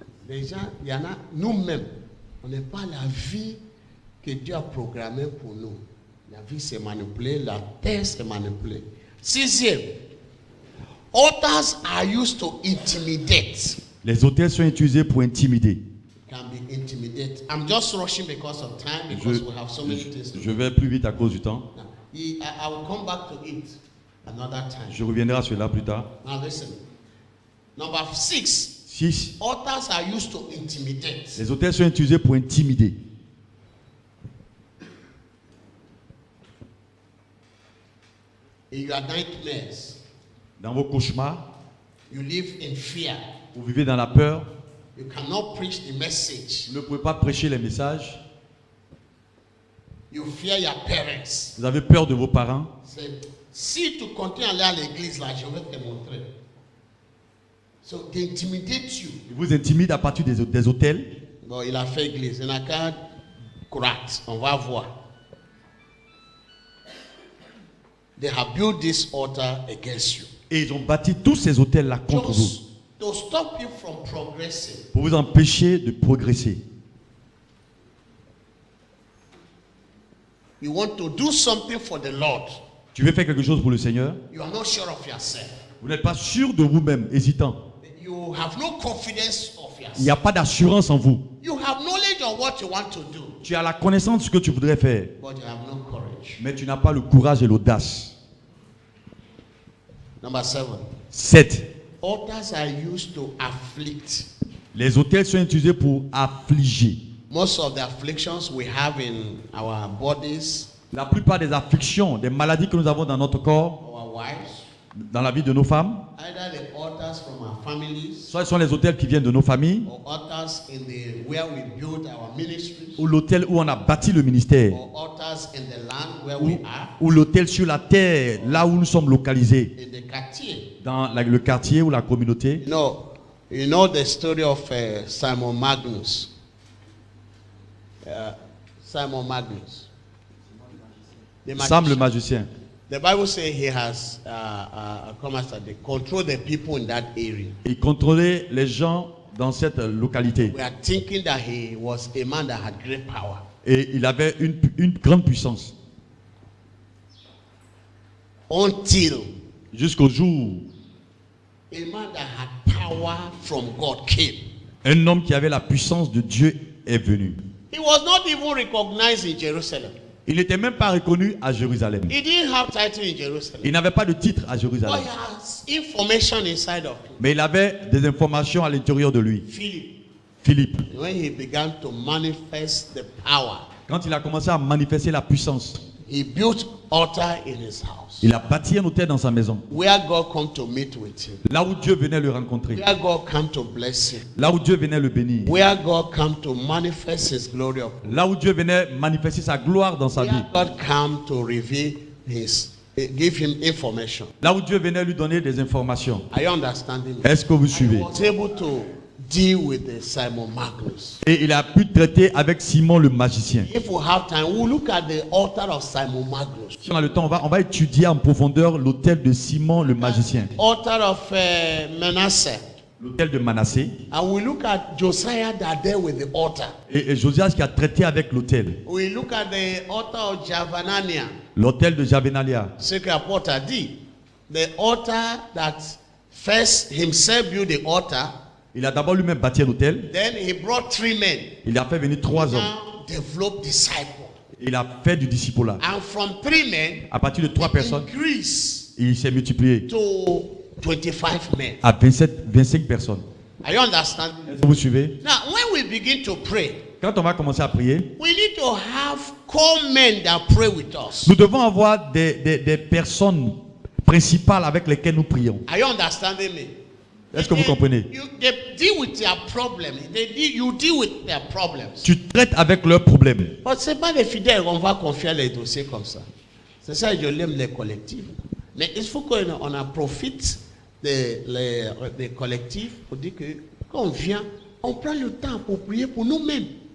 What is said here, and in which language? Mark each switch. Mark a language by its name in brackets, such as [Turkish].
[French] Les gens, il y en a, nous-mêmes, on n'est pas la vie que Dieu a programmée pour nous. La vie c'est manipulée, la terre c'est manipulée. Sixième, [English] altars are used to intimidate. [French] Les autels sont utilisés pour intimider. [English] Can be intimidated. I'm just rushing because of time, because we have so many things. [French] Je vais plus vite à cause du temps. [English] I will come back to it another time. [French] Je reviendrai à cela plus tard. [English] Now listen. Number 6. 6. Altars are used to intimidate. [French] Les autels sont utilisés pour intimider. [English] In your nightmares, [French] Dans vos cauchemars, [English] you live in fear. [French] vous vivez dans la peur. [English] You cannot preach the message. [French] Vous ne pouvez pas prêcher les messages. [English] You fear your parents. [French] Vous avez peur de vos parents. Si tu continues à aller à l'église là, je vais te montrer. [English] So they intimidate you. [French] Ils vous intimident à partir des autels. Bon, il a fait église. Il n'a qu'à croire. On va voir. [English] They have built this altar against you. [French] Et ils ont bâti tous ces autels-là contre vous. [English] To stop you from progressing. [French] Pour vous empêcher de progresser. [English] You want to do something for the Lord. [French] Tu veux faire quelque chose pour le Seigneur. [English] You are not sure of yourself. [French] Vous n'êtes pas sûr de vous-même, hésitant. [English] You have no confidence of [French] Il [English] yourself. [French] n'y a pas d'assurance en vous. [English] You have knowledge of what you want to do. [French] Tu as la connaissance de ce que tu voudrais faire. [English] But you have no courage. [French] Mais tu n'as pas le courage et l'audace. [English] Number 7. 7. Altars are used to afflict. [French] Les autels sont utilisés pour affliger. [English] Most of the afflictions we have in our bodies, [French] La plupart des afflictions, des maladies que nous avons dans notre corps, [English] our wives, [French] dans la vie de nos femmes, [English] either the altars from our families, [French] soit ce sont les autels qui viennent de nos familles, [English] or altars in the where we build our ministries, [French] ou l'autel où on a bâti le ministère, [English] or altars in the land where we are, [French] ou l'autel sur la terre, là où nous sommes localisés, [English] in the quartier. [French] dans le quartier ou la communauté. [English] You know the story of Simon Magnus. Simon Magnus. The [French] Sam le [English] magician. [French] magicien. [English] The Bible says he has they control the people in that area. [French] Il contrôlait les gens dans cette localité. [English] We are thinking that he was a man that had great power. [French] Et il avait une grande puissance. [English] Until [French] Jusqu'au jour, [English] a man that had power from God came. [French] un homme qui avait la puissance de Dieu est venu. [English] He was not even recognized in Jerusalem. [French] Il n'était même pas reconnu à Jérusalem. [English] He didn't have title in Jerusalem. [French] Il n'avait pas de titre à [English] But [French] Jérusalem. [English] he has information inside of him. [French] Mais il avait des informations à l'intérieur de lui. Philippe. [English] When he began to manifest the power, [French] Quand il a commencé à manifester la puissance, [English] he built altar in his house. [French] il a bâti un autel dans sa maison. [English] Where God come to meet with him. [French] Là où Dieu venait le rencontrer. [English] Where God come to bless him. [French] Là où Dieu venait le bénir. [English] Where God come to manifest his glory upon him. [French] Là où Dieu venait manifester sa gloire dans sa vie. [English] Where God come to reveal give him information. [French] Là où Dieu venait lui donner des informations. [English] Are you understanding me? [French] Est-ce que vous [English] He [French] suivez? [English] was able to deal with the Simon Magnus. [French] Et il a pu traiter avec Simon le magicien. [English] If we have time, we'll look at the altar of Simon Magnus. [French] Si on a le temps, on va étudier en profondeur l'autel de Simon le magicien. [English] Altar of Manasseh. [French] L'autel de Manassé. [English] And we look at Josiah that there with the altar. [French] Et Josias qui a traité avec l'autel. [English] We look at the altar of Javanania. [French] L'autel de Javenalia. Ce que l'apôtre a dit. [English] The altar that first himself built the altar. [French] Il a d'abord lui-même bâti un autel. [English] Then he brought 3 men. [French] Il a fait venir 3 hommes. [English] Now developed disciples. [French] Il a fait du discipulat. [English] And from 3 men, [French] À partir de 3 personnes, [English] increase [French] il s'est multiplié [English] to 25 men. [French] à 25 personnes. [English] Are you understanding? [French] Est-ce que vous suivez? [English] Now, when we begin to pray, [French] Quand on va commencer à prier, [English] we need to have core men that pray with us. [French] nous devons avoir des personnes principales avec lesquelles nous prions. [English] Are you understanding me? [French] Est-ce que vous comprenez? [English] They deal with their problems. You deal with their problems. [French] Tu traites avec leurs problèmes. Mais ce n'est pas les fidèles qu'on va confier les dossiers comme ça. C'est ça que je l'aime, les collectifs. Mais il faut qu'on en profite des collectifs pour dire que quand on vient, on prend le temps pour prier pour nous-mêmes.